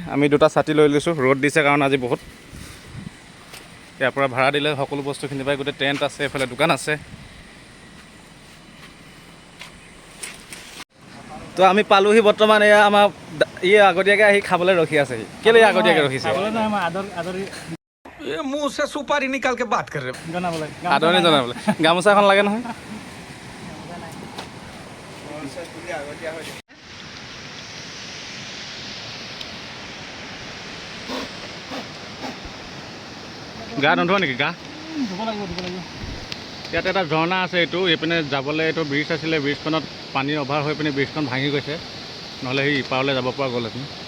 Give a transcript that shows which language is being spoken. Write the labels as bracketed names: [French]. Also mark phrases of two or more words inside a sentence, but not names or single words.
[Assamese] আমি 2টা ছাতি লৈ লৈছোঁ, ৰ'দ দিছে কাৰণ আজি বহুত। ইয়াৰ পৰা ভাড়া দিলে সকলো বস্তুখিনি পায়, গোটেই টেণ্ট আছে, এইফালে দোকান আছে। তো আমি পালোহি বৰ্তমান, এয়া আমাৰ আগতীয়াকৈ আহি খাবলৈ ৰখি আছে। কেলৈ আগতীয়াকৈ ৰখিছে? [Hindi] मुंह से सुपारी निकाल के बात कर रहे [Assamese] আদৰণি জনাবলৈ। গামোচাখন লাগে নহয়। গা নোধোৱা নেকি? গা ইয়াত এটা ঝৰ্ণা আছে, এইটো এইপিনে যাবলৈ এইটো ব্ৰিজ আছিলে, ব্ৰিজখনত পানীৰ অভাৰ হৈ পিনে ব্ৰিজখন ভাঙি গৈছে, নহ'লে সেই ইপাৰলৈ যাব পৰা গ'লহেঁতেন।